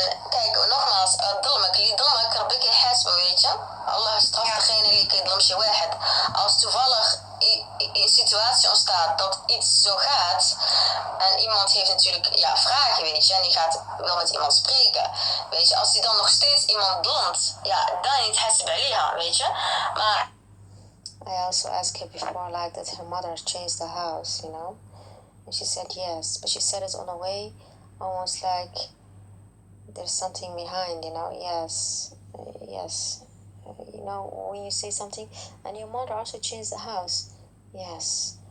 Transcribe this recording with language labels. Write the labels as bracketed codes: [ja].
[nl] Kijk, nogmaals, [ar] ظلمك ربك يحاسبه, [nl] weet je. Allah straft degene die [ar] ظلمش واحد. [nl] Als toevallig een situatie ontstaat dat iets zo gaat en iemand heeft natuurlijk vragen, weet je, en die wil met iemand spreken, weet je, als die dan nog steeds iemand ظلmt, dan niet [ar] hasib aliha, [nl] weet je. Maar [en] I also asked her before, like, that her mother changed the house, you know. And she said yes, but she said it on a way almost like there's something behind, you know. Yes. You know, when you say something, and your mother also changed the house. Yes.